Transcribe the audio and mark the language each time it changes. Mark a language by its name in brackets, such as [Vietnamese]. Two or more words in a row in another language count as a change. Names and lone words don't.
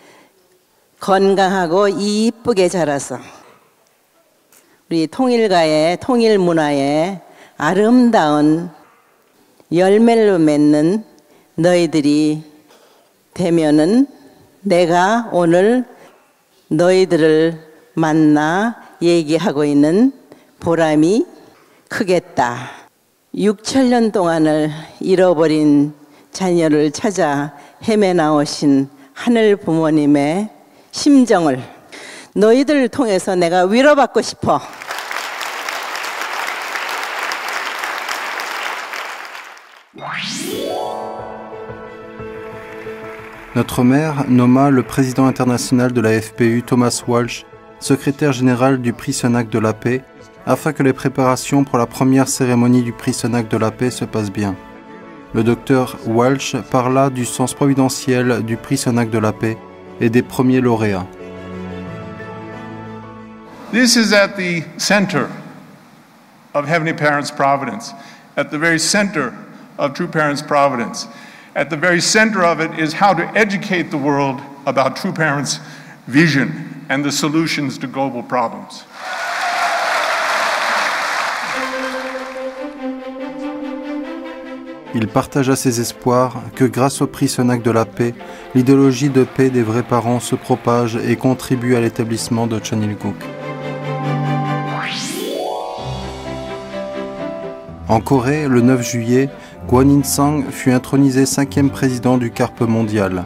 [Korean] 건강하고 이쁘게 자라서 우리 통일가의 통일 문화의 아름다운 열매를 맺는 너희들이 되면은 내가 오늘 너희들을 만나 얘기하고 있는 보람이 크겠다. 6천년 동안을 잃어버린 자녀를 찾아 헤매 나오신 하늘 부모님의 심정을 너희들을 통해서 내가 위로받고 싶어. [French] Notre mère nomma le président international de la FPU, Thomas Walsh, secrétaire général du prix Cenac de la paix, afin que les préparations pour la première cérémonie du prix Cenac de la paix se passent bien. Le docteur Walsh parla du sens providentiel du prix Cenac de la paix et des premiers lauréats. [English] This is at the center of Heavenly Parents' Providence, at the very center of True Parents' Providence. At the very center of it is how to educate the world about True Parents' vision and the solutions to global problems. [French] Il partagea ses espoirs que grâce au prix Cenac de la paix, l'idéologie de paix des vrais parents se propage et contribue à l'établissement de Chonilguk. En Corée, le 9 juillet, Kwon In-sung fut intronisé 5e président du CARP mondial.